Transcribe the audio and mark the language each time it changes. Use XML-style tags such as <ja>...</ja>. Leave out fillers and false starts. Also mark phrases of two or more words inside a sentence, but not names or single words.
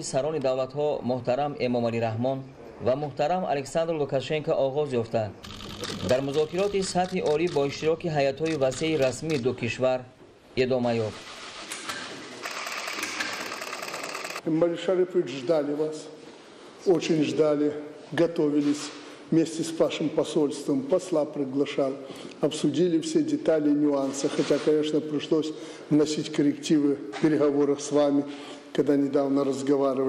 <tg>сарони давлатҳо муҳтарам Эмомалӣ Раҳмон ва муҳтарам Александр Лукашенко оғоз ёфта, дар музокироти сатҳи олӣ бо иштироки ҳайатҳои васеи расмии ду кишвар идома ёфт.</tg> <ru>Эмомалӣ Шарипович, ждали вас, очень ждали, готовились. Вместе с вашим посольством посла приглашал, обсудили все детали и нюансы, хотя, конечно, пришлось вносить коррективы в переговорах с вами, когда недавно разговаривали.</ru>